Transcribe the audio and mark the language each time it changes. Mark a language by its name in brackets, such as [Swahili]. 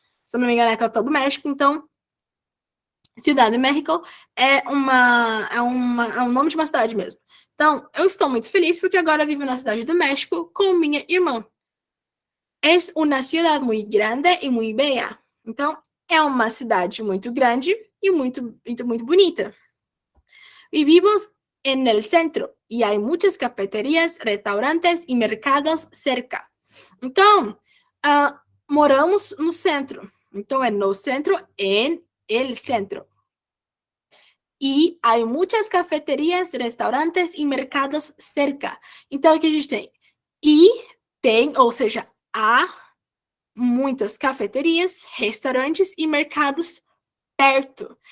[Portuguese] Se eu não me engano, é a capital do México. Então, Ciudad de México é um nome de uma cidade mesmo. Então, eu estou muito feliz porque agora vivo na Cidade do México com minha irmã. É uma cidade muito grande e muito bela. Então, é uma cidade muito grande e muito bonita. [Spanish] Vivimos en el centro y hay muchas cafeterías, restaurantes y mercados cerca. [Portuguese] Então, moramos no centro. Então, é no centro, [Spanish] en el centro. [Portuguese] E há muitas cafeterias, restaurantes e mercados cerca. Então, o que a gente tem? E tem, ou seja, há muitas cafeterias, restaurantes e mercados perto.